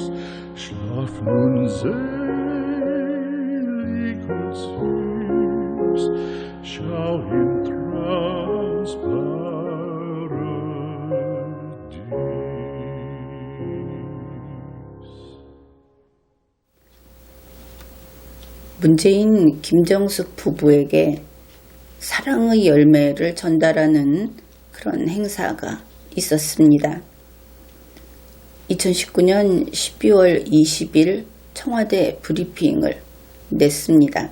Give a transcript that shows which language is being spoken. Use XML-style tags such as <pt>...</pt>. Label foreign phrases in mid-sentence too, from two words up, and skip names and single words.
<de>Schlaf nun selig und süß, schau im Traums Paradies.</de> <ko>문재인 김정숙 부부에게 사랑의 열매를 전달하는 그런 행사가 있었습니다. 2019년 12월 20일 청와대 브리핑을 냈습니다.</ko>